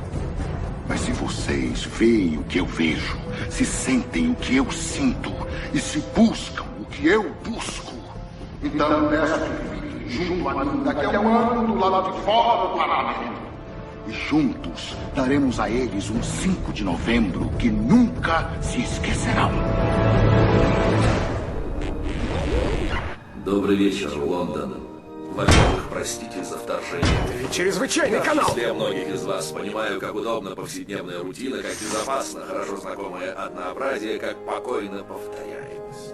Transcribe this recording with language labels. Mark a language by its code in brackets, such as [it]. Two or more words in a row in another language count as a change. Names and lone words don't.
[pt] Mas se vocês veem o que eu vejo, se sentem o que eu sinto e se buscam o que eu busco, então peço que fiquem junto a mim daqui a um ano do lado de fora do parlamento. E juntos daremos a eles um 5 de novembro que nunca se esquecerão. [ru] Добрый вечер, Лондон. Во-первых, простите за вторжение. Чрезвычайный канал! Я многих из вас понимаю, как удобно повседневная рутина, как безопасно, хорошо знакомое однообразие, как покойно повторяемость.